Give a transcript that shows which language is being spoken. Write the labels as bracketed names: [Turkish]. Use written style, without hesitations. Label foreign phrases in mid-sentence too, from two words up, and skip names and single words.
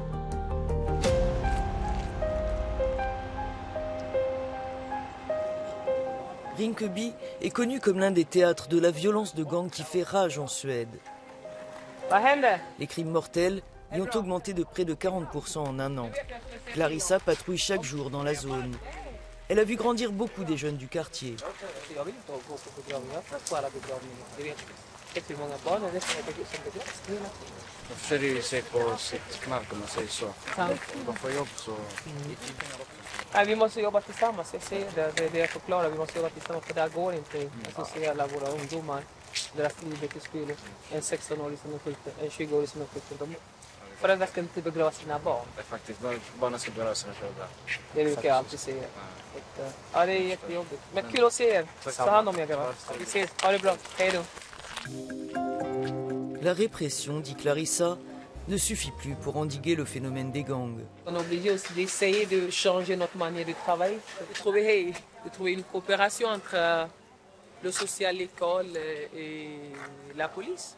[French] Rinkeby est connu comme l'un des théâtres de la violence de gang qui fait rage en Suède. Les crimes mortels y ont augmenté de près de 40% en un an. Clarissa patrouille chaque jour dans la zone. Elle a vu grandir beaucoup des jeunes du quartier. [Swedish] Vi måste jobba tillsammans, jag ser det jag förklarar, vi måste jobba tillsammans för det här går inte associera våra ungdomar, deras liv till spel. En 16-årig som är skjuten, en 20-årig som är skjuten. Föräldrar ska inte begrava sina barn. Det är faktiskt, barnen ska begrava sina föräldrar. Det brukar jag alltid säga. Ja, det är jättejobbigt. Men kul att se er. Ta hand om er grabbar. Vi ses, ha det bra, hej då. [French] La répression, dit Clarissa, ne suffit plus pour endiguer le phénomène des gangs. On est obligé aussi d'essayer de changer notre manière de travailler, de trouver une coopération entre le social, l'école et la police.